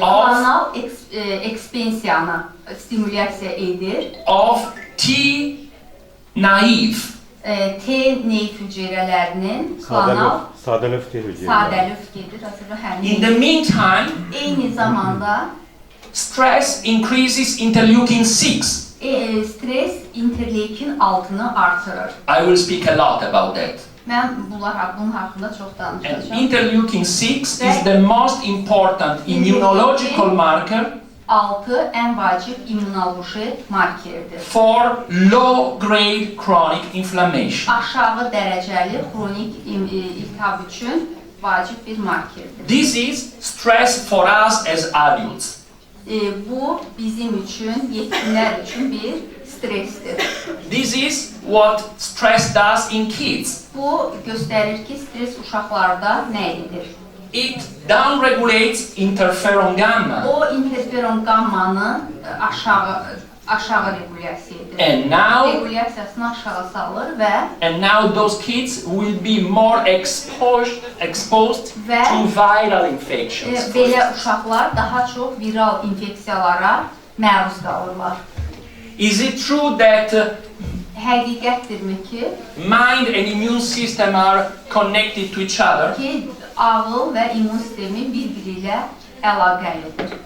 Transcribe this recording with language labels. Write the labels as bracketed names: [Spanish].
[Azerbaijani] klonal ekspansiyanı stimulyasiya edir. [English] of T-naive [Azerbaijani] T-neyv hüceyrələrinin klonal Sadəlöv hüceyrələri. sadəlöv gedir. Həmin. [English] In the meantime, [Azerbaijani] Eyni zamanda [English] stress increases interleukin-6. [Azerbaijani] Stres interleykin 6-nı artırır. [English] I will speak a lot about that. [Azerbaijani] Mən bunun haqqında çox [English] And [Azerbaijani] danışacağam. [English] interleukin-6 is the most important immunological marker [Azerbaijani] 6 ən vacib immunoloji markerdir. [English] for low-grade chronic inflammation. [Azerbaijani] Aşağı dərəcəli xronik iltihab üçün vacib bir markerdir. [English] This is stress for us as adults. [Azerbaijani] Bu bizim üçün, yetkinlər üçün bir stresdir. [English] This is what stress does in kids. [Azerbaijani] Bu göstərir ki, stres uşaqlarda nə edir? [English] It downregulates interferon gamma. [Azerbaijani] O interferon gammanı aşağı regulyasiya edir. [English] And now, [Azerbaijani] Regulyasiyasını aşağı salır və [English] those kids will be more exposed to viral infections. [Azerbaijani] belə uşaqlar daha çox viral infeksiyalara məruz qalırlar. [English] Is it true that [Azerbaijani] Həqiqətdirmi ki, [English] mind and immune system are connected to each other? [Azerbaijani] ağıl və immun sistemi bir-biri ilə əlaqəlidir.